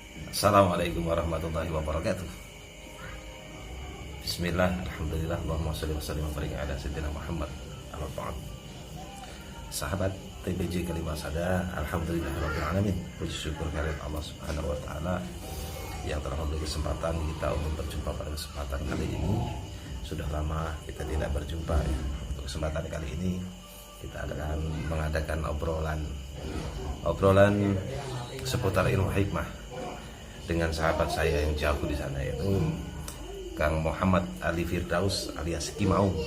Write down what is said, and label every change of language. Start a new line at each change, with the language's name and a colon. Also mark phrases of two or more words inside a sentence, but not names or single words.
Arabic: السلام عليكم ورحمة الله وبركاته. بسم الله، الحمد لله، اللهم صل وسلم وبارك على سيدنا محمد. أما بعد.
Indonesian: Sahabat TBJ Kalimah Sada,
Arabic: الحمد لله رب العالمين.
Indonesian: Puji syukur kehadirat Allah
Arabic: سبحانه وتعالى
Indonesian: yang telah memberi kesempatan kita untuk berjumpa pada kesempatan kali ini. Sudah lama kita tidak berjumpa ya. Untuk kesempatan kali ini kita akan mengadakan obrolan seputar ilmu hikmah dengan sahabat saya yang jauh di sana, yaitu Kang Muhammad Ali Firdaus alias Kimau.